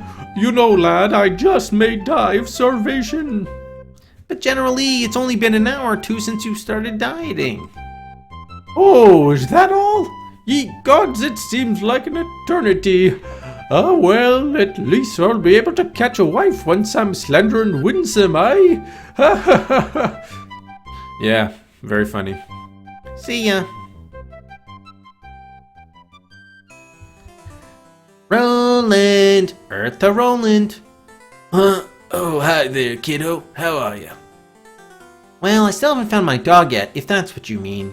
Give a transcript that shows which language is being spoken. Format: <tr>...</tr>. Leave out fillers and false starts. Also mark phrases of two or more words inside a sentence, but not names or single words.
<en>You know, lad, I just may die of starvation. But General Lee, it's only been an hour or 2 since you started dieting. Oh, is that all? Ye gods, it seems like an eternity. Ah, well, at least I'll be able to catch a wife once I'm slender and winsome, eh? Ha ha ha ha. Yeah, very funny. See ya. Roland! Eartha Roland! Huh? Oh, hi there, kiddo. How are you? Well, I still haven't found my dog yet, if that's what you mean.</en>